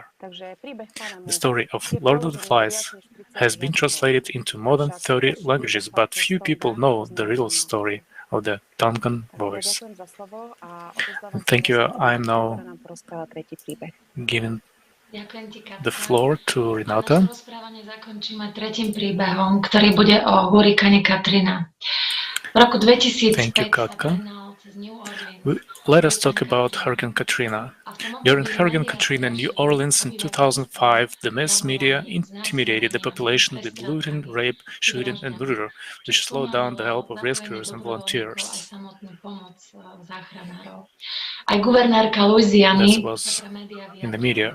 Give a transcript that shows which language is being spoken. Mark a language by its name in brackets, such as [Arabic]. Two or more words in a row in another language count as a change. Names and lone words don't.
[English] The story of Lord of the Flies has been translated into more than 30 languages, but few people know the real story of the Tongan boys. Thank you. I am now giving the floor to Renata. [Slovak] Naše rozprávanie zakončíme tretím príbehom, ktorý bude o hurikáne Katrina. V roku 2005 sa prenal cez New Orleans. [English] Let us talk about Hurricane Katrina. During Hurricane Katrina in New Orleans in 2005, the mass media intimidated the population with looting, rape, shooting, and murder, which slowed down the help of rescuers and volunteers. This was in the media.